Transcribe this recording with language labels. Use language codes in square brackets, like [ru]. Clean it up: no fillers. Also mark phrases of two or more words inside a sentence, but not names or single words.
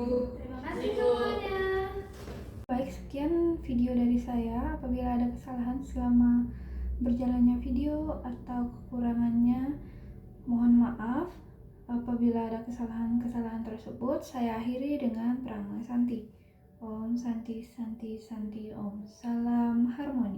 [id] Terima kasih semuanya. Baik, sekian video dari saya. Apabila ada kesalahan selama berjalannya video atau kekurangannya, mohon maaf. Apabila ada kesalahan-kesalahan tersebut, saya akhiri dengan pranama Santi. [sa] Om Santi Santi Santi Om. [id] Salam harmoni.